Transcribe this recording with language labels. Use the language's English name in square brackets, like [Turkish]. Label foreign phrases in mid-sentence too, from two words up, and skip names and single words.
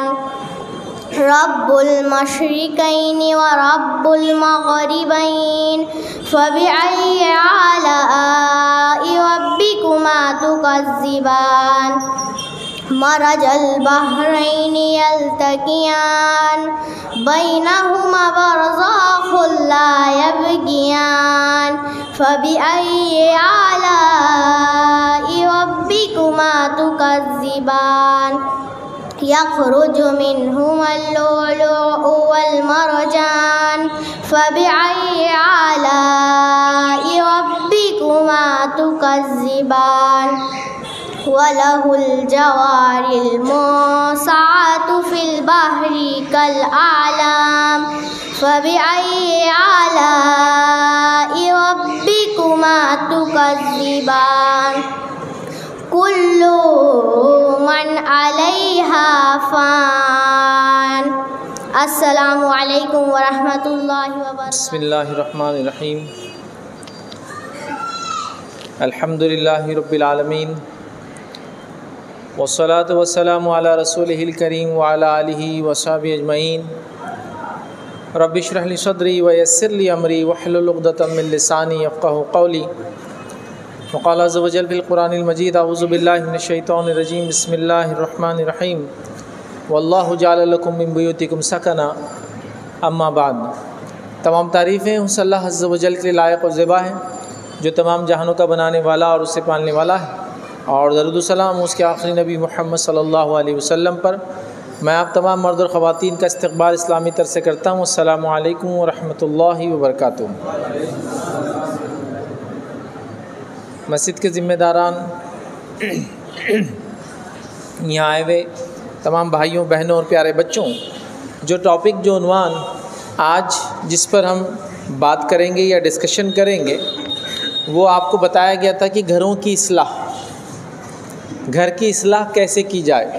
[Arabic] رب المشرقين ورب المغربين فبأي آلاء ربكما تكذبان. مرج البحرين يلتقيان بينهما برزخ لا يبغيان فبأي آلاء ربكما تكذبان. يخرج منهما اللؤلؤ والمرجان فبأي آلاء ربكما تكذبان. وله الجوار المنشآت في البحر كالأعلام فبأي آلاء ربكما تكذبان. كل من عليها فان. السلام عليكم ورحمة الله وبركاته. بسم الله الرحمن الرحيم۔ الحمد لله رب العالمين والصلاة والسلام على رسوله الكريم وعلى آله وصحبه أجمعين. رب اشرح لي صدري ويسر لي أمري واحلل عقدة من لساني يفقهوا قولي. وقال عز وجل في القرآن المجيد أعوذ بالله من الشيطان الرجيم بسم الله الرحمن الرحيم. والله جعل لكم من بيوتكم سكنا أما بعد. [Urdu] تمام تعریفیں اس اللہ [Arabic] عز وجل [Urdu] کے لائق اور زیبا ہیں جو تمام جہانوں کا بنانے والا اور اسے پالنے والا ہے، اور درود و سلام اس کے آخری نبی محمد [Arabic] صلى الله عليه وسلم [Urdu] पर। میں آپ تمام مرد اور خواتین کا استقبال اسلامی طرح سے کرتا ہوں. [Arabic] السلام عليكم ورحمة الله وبركاته. [Urdu] مسجد کے ذمہ داران، یہاں آئے ہوئے تمام بھائیوں بہنوں اور پیارے بچوں، جو ٹاپک جو عنوان آج جس پر ہم بات کریں گے یا ڈسکشن کریں گے وہ آپ کو بتایا گیا تھا کہ گھروں کی اصلاح، گھر کی اصلاح کیسے کی جائے.